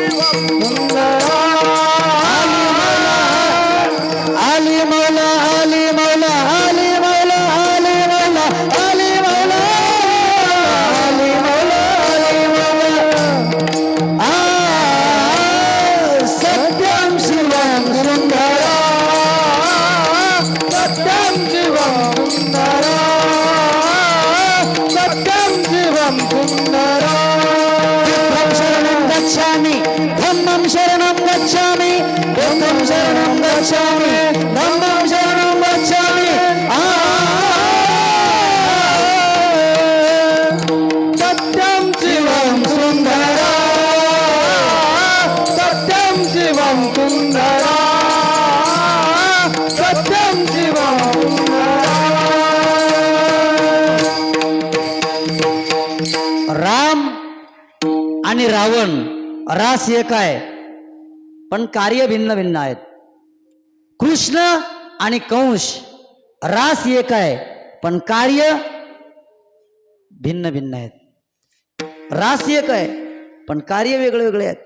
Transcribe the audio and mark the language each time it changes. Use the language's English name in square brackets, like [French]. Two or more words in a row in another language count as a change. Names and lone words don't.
[Hindi] सुंदरा आली मौला आली मौला आली मौला आली मौला आली मौला आली मौला आली मौला सत्यम शिवम सुंदरा सत्यं शिवं सुंदरा सत्यं शिवं सुंदरा [Pali] धम्मं शरणं गच्छामि बुद्धं शरणं गच्छामि धम्मं शरणं गच्छामि [Hindi] सत्यं शिवं सुंदरा सत्यं शिवं सुंदरा सत्यं शिवं सुंदरा [Marathi] राम आणि रावण रास एक आहे पण कार्य भिन्न भिन्न आहेत. कृष्ण आणि कंस रास एक आहे पण कार्य भिन्न भिन्न आहेत. रास एक आहे पण कार्य वेगळे वेगळे आहेत.